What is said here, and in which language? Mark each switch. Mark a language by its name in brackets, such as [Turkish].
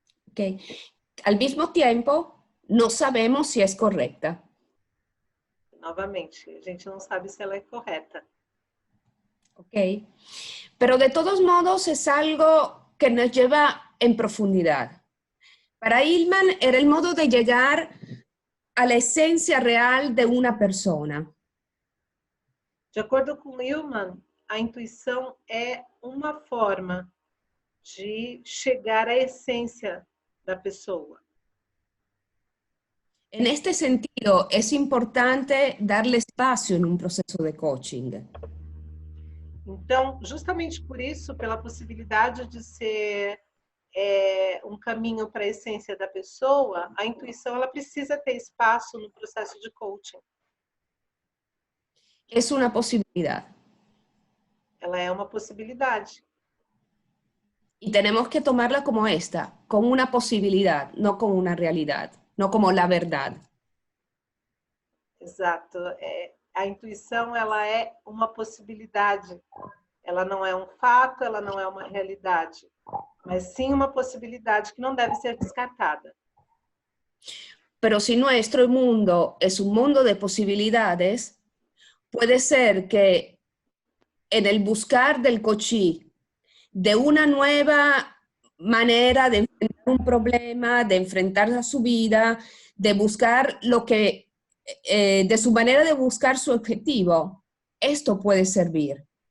[Spanish] ¿ok? Al mismo tiempo, no sabemos si es correcta. [Portuguese] Novamente, a gente não sabe se ela é correta. [Spanish] ¿Ok? Pero de todos modos es algo que nos lleva en profundidad. Para Hillman era el modo de llegar a la esencia real de una persona. [Portuguese] De acordo com Hillman, a intuição é uma forma de chegar à essência da pessoa. [Spanish] En este sentido, es importante darle espacio en un proceso de coaching. [Portuguese] Então, justamente por isso, pela possibilidade de ser um caminho para a essência da pessoa, a intuição ela precisa ter espaço no processo de coaching. [Spanish] Es una posibilidad. [Portuguese] Ela é uma possibilidade. [Spanish] Y tenemos que tomarla como esta, como una posibilidad, no como una realidad, no como la verdad. [Portuguese] Exato. A intuição ela é uma possibilidade. Ela não é um fato, ela não é uma realidade, mas sim uma possibilidade que não deve ser descartada. [Spanish] Pero si nuestro mundo es un mundo de posibilidades, puede ser que en el buscar del coachí, de una nueva manera de enfrentar un problema, de enfrentar a su vida, de buscar lo que, de su manera de buscar su objetivo, esto puede servir.